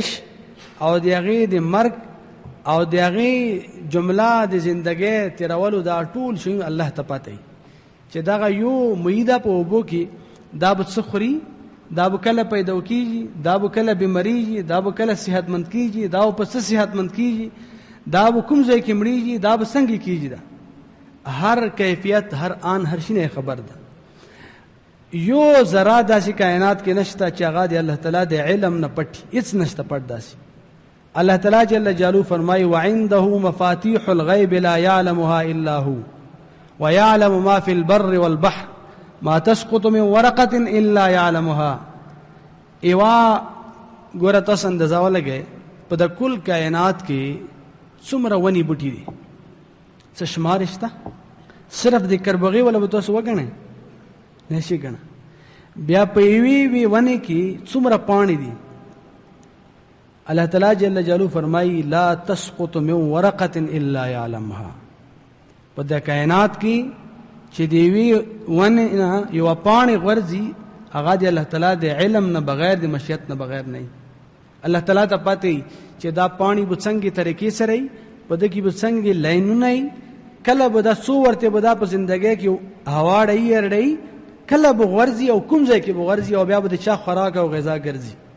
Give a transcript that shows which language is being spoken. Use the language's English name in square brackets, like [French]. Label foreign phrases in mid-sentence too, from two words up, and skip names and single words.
[Pashto] او دغه د مرګ او دغه جمله د ژوندۍ تیرولو دا ټول شی الله ته پته چې دا یو مېده په وبو کې دا به څخري دا به کله پیدا کیږي دا به کله بیماریږي دا به کله صحتمند کیږي دا به څه صحتمند کیږي دا به کوم ځای کې مړیږي دا به څنګه کیږي دا هر کیفیت هر آن هر شي خبر ده. یو ذره داسې کائنات کې نشته چې هغه د الله تعالی د علم نه پټ هیڅ نشته پټ داسې. الله تعالی جل جلاله فرمایي [Arabic] وعنده مفاتيح الغيب لا يعلمها الا هو ويعلم ما في البر والبحر ما تسقط من ورقه الا يعلمها. [Pashto] ایوا ګوره تاسو اندازه ولګئ په د کل کائنات کې څومره ونی بوټي دي څه شمار شته؟ صرف د کربغي ولا به تاسو وګڼئ نشي ګڼه. بیا په وی ونی کې څومره پانی دي. الله تعالی جل جلاله فرمایي [Arabic] لا تسقط من ورقه الا يعلمها. [Pashto] په د کائنات کې چې دی وی ونه یو پانی غورځي هغه د الله تعالی د علم نه بغیر د مشیت نه بغیر نه. الله تعالی ته پته چې دا پانی به څنګه طریقې سره په د کې به څنګه لاینونه کله به دا څو ورته به دا په ژوندۍ کې هوا ډای کله به غورځي او کوم ځای کې به غورځي او بیا به د چا خوراک او غذا ګرځي.